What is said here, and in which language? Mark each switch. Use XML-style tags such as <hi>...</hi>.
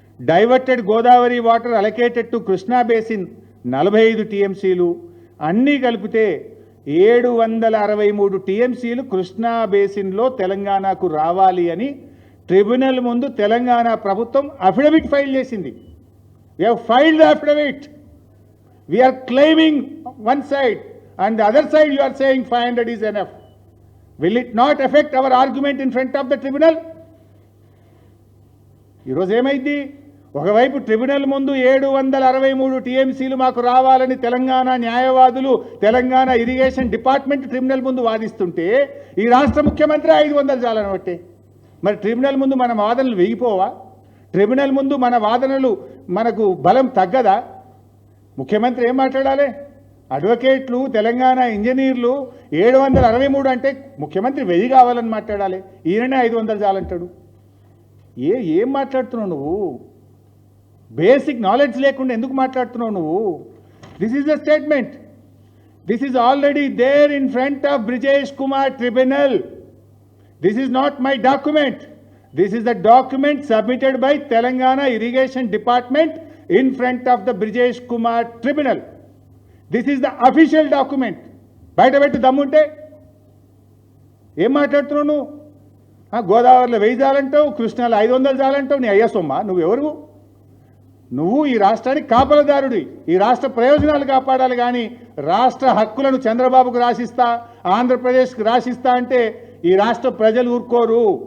<en>diverted Godavari water allocated to Krishna basin</en> <te>45 టీఎంసీలు, అన్నీ కలిపితే 763 టీఎంసీలు కృష్ణా బేసిన్లో తెలంగాణకు రావాలి అని ట్రిబ్యునల్ ముందు తెలంగాణ ప్రభుత్వం అఫిడవిట్ ఫైల్ చేసింది.</te> <en>We have filed the affidavit. We are claiming one side and the other side you are saying 500 is enough. Will it not affect our argument in front of the tribunal?</en> <te>ఈరోజు ఏమైంది? ఒకవైపు tribunal ముందు 763 టీఎంసీలు మాకు రావాలని తెలంగాణ న్యాయవాదులు, Telangana irrigation department tribunal ముందు వాదిస్తుంటే ఈ రాష్ట్ర ముఖ్యమంత్రి 500 చాలని బట్టే. మరి ట్రిబ్యునల్ ముందు మన వాదనలు వెగిపోవా? ట్రిబ్యునల్ ముందు మన వాదనలు మనకు బలం తగ్గదా? ముఖ్యమంత్రి ఏం మాట్లాడాలి? అడ్వకేట్లు, తెలంగాణ ఇంజనీర్లు 763 అంటే ముఖ్యమంత్రి 1000 కావాలని మాట్లాడాలి. ఈయననే 500 చాలంటాడు. ఏం మాట్లాడుతున్నావు నువ్వు? బేసిక్ నాలెడ్జ్ లేకుండా ఎందుకు మాట్లాడుతున్నావు నువ్వు?</te> <en>This is the statement. This is already there in front of Brijesh Kumar tribunal. This is not my document. This is the document submitted by Telangana Irrigation Department in front of the Brijesh Kumar Tribunal. This is the official document.</en> <te>బయట పెట్టి దమ్ముంటే ఏం మాట్లాడుతున్నావు నువ్వు? గోదావరిలో 1000 చాలంటావు, కృష్ణాలో 500 చాలంటావు. నీ అయ్యా సొమ్మ? నువ్వెవరు? నువ్వు ఈ రాష్ట్రానికి కాపలదారుడి. ఈ రాష్ట్ర ప్రయోజనాలు కాపాడాలి కానీ రాష్ట్ర హక్కులను చంద్రబాబుకు రాసిస్తా, ఆంధ్రప్రదేశ్కి రాసిస్తా అంటే ఈ రాష్ట్ర ప్రజలు ఊరుకోరు.</te>